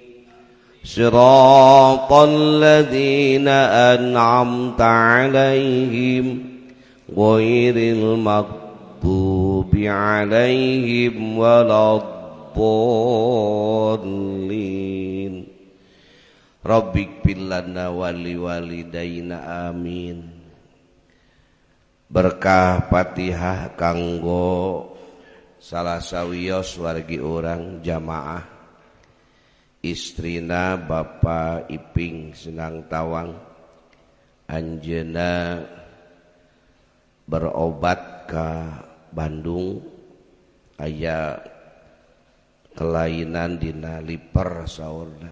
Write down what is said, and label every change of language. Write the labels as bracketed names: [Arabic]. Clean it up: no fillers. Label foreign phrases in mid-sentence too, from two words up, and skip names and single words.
[Arabic] صراط الذين أنعمت عليهم غير المغضوب عليهم ولا الضالين. رب اغفر لنا ولوالدينا آمين. [Sundanese] Berkah Fatihah kanggo salah sawios wargi orang jamaah, istrina Bapak Iping Senang Tawang, anjeuna [Indonesian] berobat ke [Sundanese] Bandung, aya kelainan dina liver saurna.